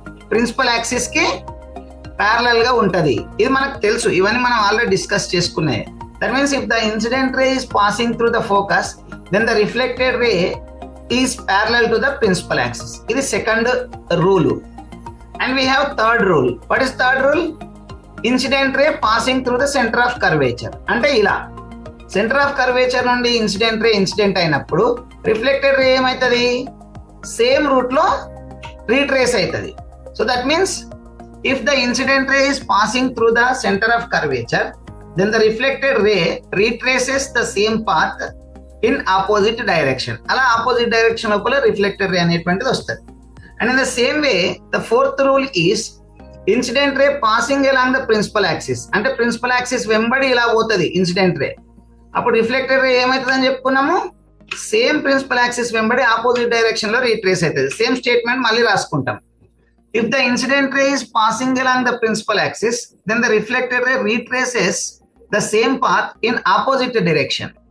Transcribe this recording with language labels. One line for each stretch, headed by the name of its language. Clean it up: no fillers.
Telugu: Principal axis కి parallel గా ఉంటది. ఇది మనకు తెలుసు, ఇవన్నీ మనం ఆల్రెడీ డిస్కస్ చేసుకున్నాయి.
English: That means if the incident ray is passing through the focus then the reflected ray is parallel to the principal axis.
Telugu: ఇది second rule.
English: And we have third rule. What is third rule? Incident ray passing through the center of curvature.
Telugu: అంటే ఇలా centre of curvature నుండి incident ray incident అయినప్పుడు reflected రే ఏమవుతుంది? Same route లో retrace అవుతుంది.
English: So that means if the incident ray is passing through the centre of curvature then the reflected ray retraces the same path in opposite direction.
Telugu: అలా opposite direction లోపల reflected రే అనేటువంటిది వస్తుంది.
English: And in the same way, the fourth rule is incident ray passing along the principal axis.
Telugu: అంటే principal axis వెంబడి ఇలా పోతుంది incident ray. అప్పుడు reflected రే ఏమవుతుంది అని చెప్పుకున్నాము? సేమ్ ప్రిన్సిపల్ యాక్సిస్ వెంబడి ఆపోజిట్ డైరెక్షన్ లో రీట్రేస్ అవుతుంది. సేమ్ స్టేట్మెంట్ మళ్ళీ రాసుకుంటాం.
English: If the incident ray is passing along the principal axis then the reflected ray retraces the same path in opposite direction.